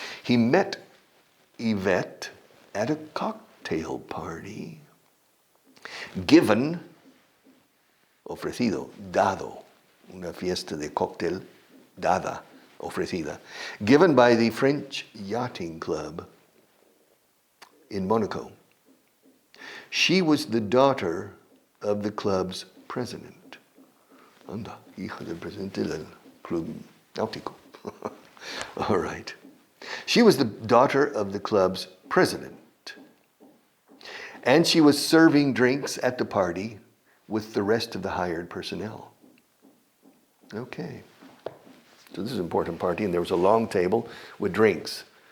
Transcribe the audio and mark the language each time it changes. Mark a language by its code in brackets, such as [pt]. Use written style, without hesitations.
[en] He met Yvette at a cocktail party, given, [es] ofrecido, dado, una fiesta de cóctel dada, ofrecida, [en] given by the French Yachting Club in Monaco. She was the daughter of the club's president. [es] Anda, hija del presidente del club náutico. [en] All right. She was the daughter of the club's president. And she was serving drinks at the party with the rest of the hired personnel. Okay. So this is an important party, and there was a long table with drinks.